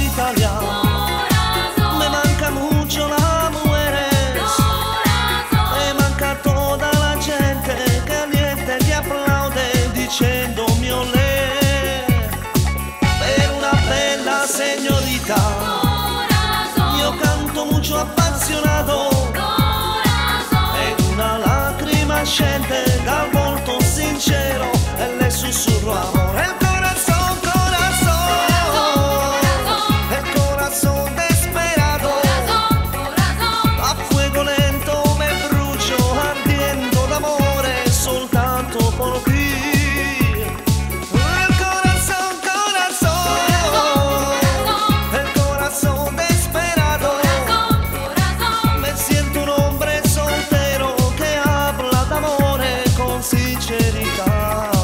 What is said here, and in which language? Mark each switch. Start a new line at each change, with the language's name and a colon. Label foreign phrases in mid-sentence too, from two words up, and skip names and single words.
Spanish: Italia
Italian: me manca
Spanish: mucho la mujeres,
Italian: me manca
Spanish: toda la gente caliente que aplaude dicendomi olé.
Italian: Per una bella señorita io canto mucho apasionato ed una lacrima scende dal volto sincero e le sussurro amore.
Spanish: El corazón, corazón, el corazón desesperado. A fuego lento
Italian: me brucio
Spanish: ardiendo
Italian: d'amore soltanto
Spanish: por ti. El corazón, corazón, el corazón desesperado. Me siento un hombre soltero que habla
Italian: d'amore con sincerità.